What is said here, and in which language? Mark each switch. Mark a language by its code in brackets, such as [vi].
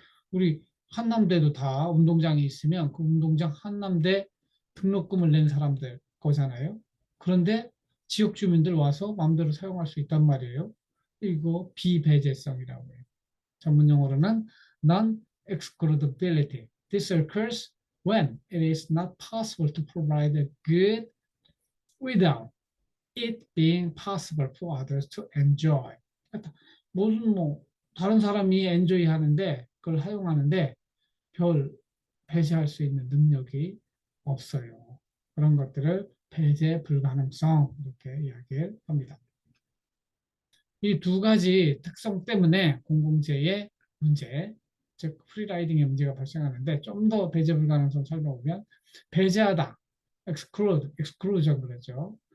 [ko] 우리 한남대도 다 운동장이 있으면 그 운동장 한남대 등록금을 낸 사람들 거잖아요. 그런데 지역 주민들 와서 마음대로 사용할 수 있단 말이에요. 이거 비배제성이라고 해요. 전문 용어로는 non-excludability. [en] This occurs when it is not possible to provide a good without it being possible for others to enjoy. [ko] 모든 다른 사람이 enjoy 하는데 그걸 사용하는데 별 배제할 수 있는 능력이 없어요. 그런 것들을 배제 불가능성 이렇게 이야기를 합니다. 이 두 가지 특성 때문에 공공재의 문제, 즉 프리라이딩의 문제가 발생하는데 좀 더 배제 불가능성 살펴보면 배제하다, exclusion 그러죠.